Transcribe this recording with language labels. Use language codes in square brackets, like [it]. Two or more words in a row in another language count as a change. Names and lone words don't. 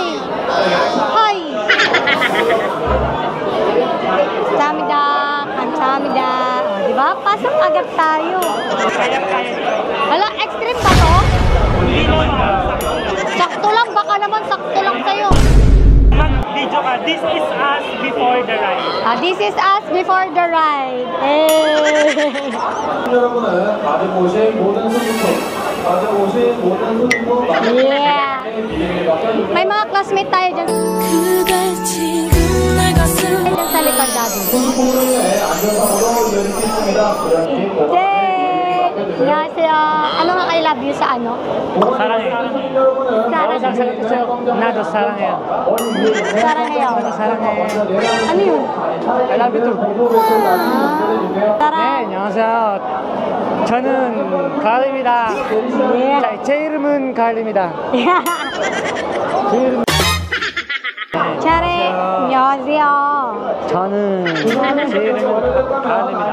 [ko] Hi! 감사합니다, 감사합니다. Diba? [tl] Pasok agad tayo. Hala, extreme ba to? Sakto lang, baka naman sakto lang sa'yo. Mag-video ka, [en] this is us before the ride. This is us before the ride. [ko] 여러분은 가득 오신 모든 손님들, 가득 오신 모든 손님들 [en] Yeah. [tl] May mga classmate tayo dyan. Dyan sa likod natin. [ko] 안전상으로 내리겠습니다. 안녕하세요. [tl] Ano nga [en] I love you [tl] sa ano? [ko] 사랑해. 나도 사랑해요. Sarangayo. 사랑해. [tl] Ano yun? [en] I love you too. [ko] 네, 안녕하세요. 저는 가을입니다. 제 이름은 가을입니다. Chare, 안녕하세요. 저는 제 이름은 가을입니다.